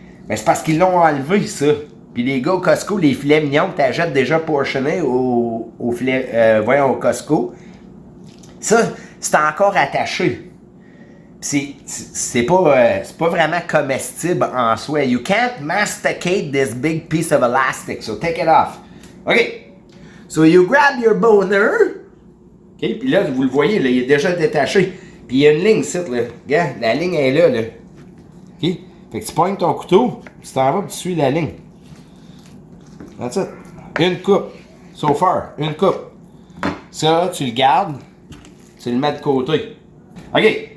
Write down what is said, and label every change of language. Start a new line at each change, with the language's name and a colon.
French: Mais c'est parce qu'ils l'ont enlevé, ça. Puis les gars au Costco, les filets mignons que tu achètes déjà portionnés au Costco, ça, c'est encore attaché. C'est pas vraiment comestible en soi.
English: You can't masticate this big piece of elastic, so take it off. OK. So you grab your boner.
French: OK, puis là, vous le voyez, là, il est déjà détaché. Puis il y a une ligne ici, là. Regarde, la ligne est là, là. OK? Fait que tu pognes ton couteau, tu t'en vas, puis tu suis la ligne.
English: That's it.
French: Une coupe.
English: So far,
French: une coupe. Ça, tu le gardes, tu le mets de côté. OK.